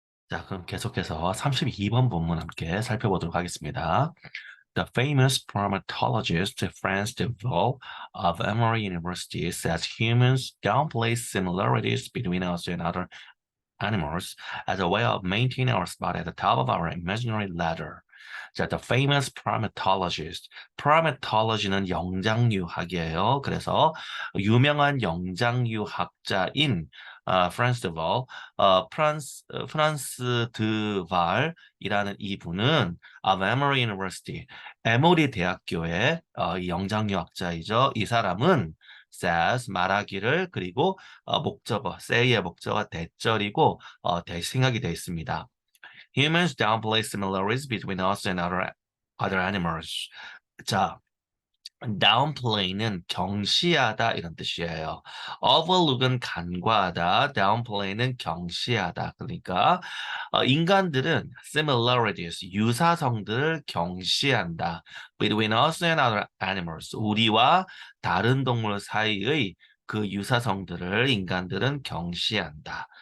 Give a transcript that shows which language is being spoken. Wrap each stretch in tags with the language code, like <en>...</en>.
<ko>자, 그럼 계속해서 32번 본문 함께 살펴보도록 하겠습니다.</ko> <en>The famous primatologist Franz de Waal of Emory University says humans downplay similarities between us and other animals as a way of maintaining our spot at the top of our imaginary ladder.</en> <ko>자,</ko> <en>the famous primatologist.</en> <ko>primatology는 영장류학이에요. 그래서 유명한 영장류학자인 프란스 드발, 프란스 드발이라는 이분은 Emory University, 에모리 대학교의 이 영장류학자이죠. 이 사람은 says 말하기를 그리고 목적어 say의 목적어 대절이고 대생각이 되어 있습니다.</ko> <en>Humans downplay similarities between us and other animals.</en> <ko>자, downplay는 경시하다 이런 뜻이에요. overlook은 간과하다, downplay는 경시하다. 그러니까 인간들은 similarities, 유사성들을 경시한다.</ko> <en>between us and other animals,</en> <ko>우리와 다른 동물 사이의 그 유사성들을 인간들은 경시한다.</ko>